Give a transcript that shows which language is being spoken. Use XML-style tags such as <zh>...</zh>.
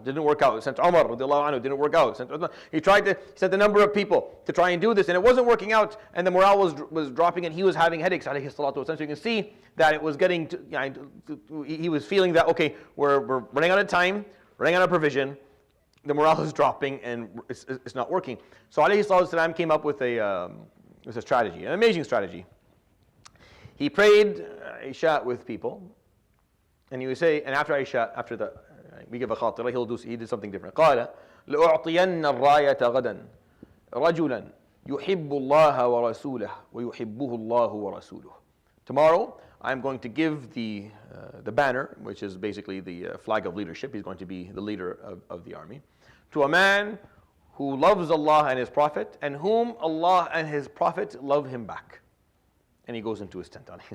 <en>Didn't work out. He sent Umar, radiallahu anhu, didn't work out. He sent a number of people to try and do this, and it wasn't working out, and the morale was dropping, and he was having headaches, alayhi salatu wasalam. So you can see that it was getting he was feeling that, okay, we're running out of time, running out of provision, the morale is dropping, and it's not working. So alayhi salatu wasalam came up with a strategy, an amazing strategy. He prayed Isha with people, and he would say, and after Isha, we give a khatira, he did something different.</en> <ar>قال لأعطين الراية غدا رجلا يحب الله ورسوله ويحبه الله ورسوله.</ar> <en>Tomorrow, I'm going to give the banner, which is basically the flag of leadership. He's going to be the leader of the army, to a man who loves Allah and His Prophet, and whom Allah and His Prophet love him back. And he goes into his tent.</en>